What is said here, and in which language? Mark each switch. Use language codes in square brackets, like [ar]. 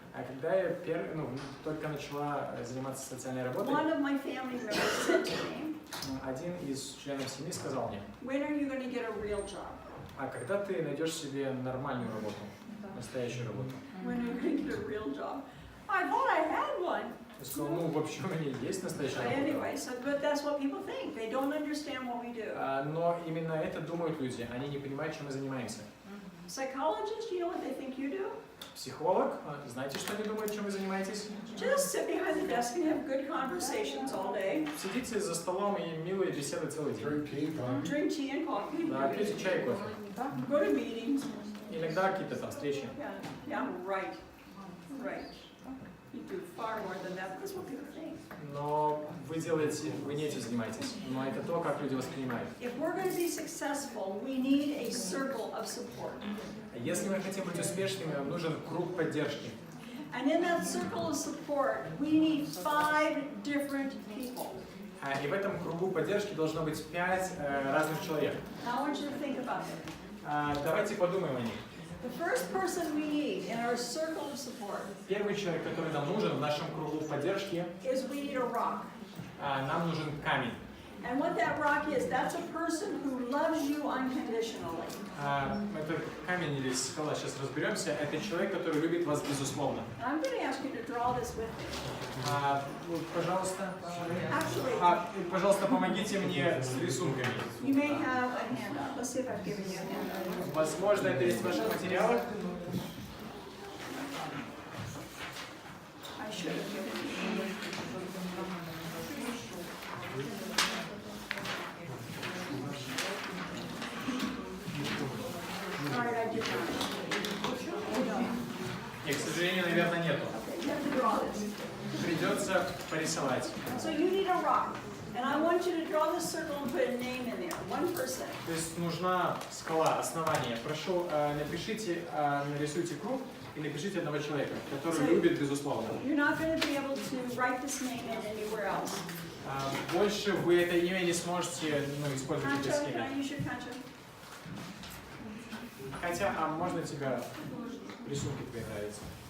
[ru] Когда я только начала заниматься социальной работой, [en] one of my family members said to me, [ru] один из членов семьи сказал мне: [en] when are you going to get a real job? [ru] а когда ты найдешь себе нормальную работу, настоящую работу? [en] When are you going to get a real job? I thought I had one. [ru] Я сказал, вообще у меня есть настоящая [en] But [ru] работа. [en] anyway, but that's what people think. They don't understand what we do. [ru] Но именно это думают люди, они не понимают, чем мы занимаемся. [en] Psychologists, you know what they think you do? [ru] Психолог, знаете, что они думают, чем вы занимаетесь? [en] Just sit behind the desk and have good conversations all day. [ru] Сидите за столом и милые беседы целый день. [en] Drink tea and coffee. [ru] Да, пейте чай и кофе. [en] Go to meetings. [ru] Иногда какие-то там встречи. [en] Yeah, right. Right. You do far more than that. That's what people think. [ru] Но вы не этим занимаетесь. Но это то, как люди воспринимают. [en] If we're going to be successful, we need a circle of support. [ru] Если мы хотим быть успешными, нам нужен круг поддержки. [en] And in that circle of support, we need 5 different people. [ru] И в этом кругу поддержки должно быть 5 разных человек. [en] Now I want you to think about it. [ru] Давайте подумаем о них. [en] The first person we need in our circle of support [ru] Первый человек, который нам нужен в нашем кругу поддержки, [en] is we need a rock. [ru] нам нужен камень. [en] And what that rock is, that's a person who loves you unconditionally. [ru] Это камень или скала, сейчас разберемся. Это человек, который любит вас безусловно. [en] I'm going to ask you to draw this with me. [ru] Пожалуйста. [en] Actually, [ru] Пожалуйста, помогите мне с рисунками. [en] you may have a handout. Let's see if I've given you a handout. [ru] Возможно, это есть в ваших материалах. [en] I should have given you. Sorry, I did not. [ru] Нет, к сожалению, наверное, нету. [en] Okay, you have to draw this. [ru] Придется порисовать. [en] So you need a rock. And I want you to draw this circle and put a name in there. One person. [ru] То есть нужна скала, основание. Прошу, напишите, нарисуйте круг и напишите одного человека, который любит безусловно. [en] You're not going to be able to write this name in anywhere else. [ru] Больше вы это имя не сможете использовать в этой [en] Pancho, can I [ru] схеме. [en] use your Pancho? [ru] Хотя, можно тебя рисунки твои нравятся?